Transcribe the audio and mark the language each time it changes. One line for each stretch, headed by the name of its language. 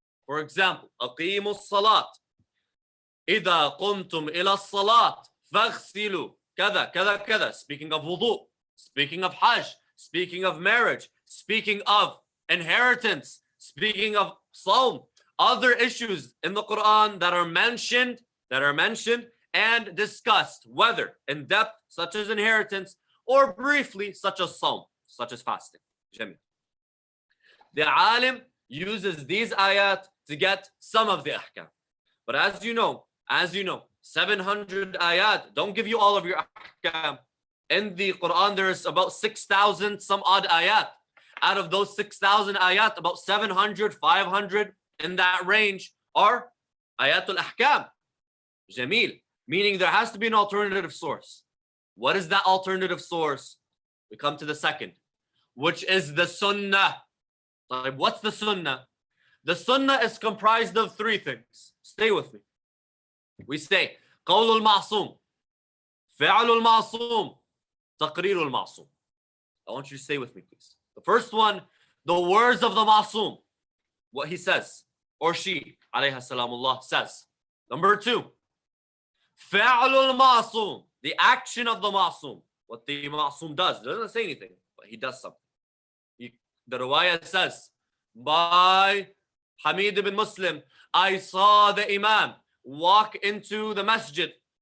English: For example,
Arabic: أقيموا الصلاة إذا قمتم إلى الصلاة فاغسلوا كذا كذا كذا.
English: Speaking of wudu, speaking of hajj, speaking of marriage, speaking of inheritance, speaking of sawm, other issues in the Quran that are mentioned and discussed, whether in depth, such as inheritance, or briefly, such as sawm, such as fasting. Jameel. The alim uses these ayat to get some of the ahkam. But as you know, 700 ayat don't give you all of your ahkam. In the Quran, there's about 6,000 some odd ayat. Out of those 6,000 ayat, about 700, 500 in that range are ayatul ahkam. Jameel. Meaning there has to be an alternative source. What is that alternative source? We come to the second, which is the sunnah. What's the sunnah? The sunnah is comprised of three things. Stay with me. We say,
Arabic: قول المعصوم, فعل المعصوم, تقرير المعصوم.
English: I want you to stay with me, please. The first one, the words of the ma'soom, what he says, or she, alayha salamullah, says. Number two,
Arabic: فعل المعصوم,
English: the action of the ma'soom. What the ma'soom does. It doesn't say anything, but he does something. The riwayah says, by Hamid ibn Muslim, I saw the imam walk into the masjid.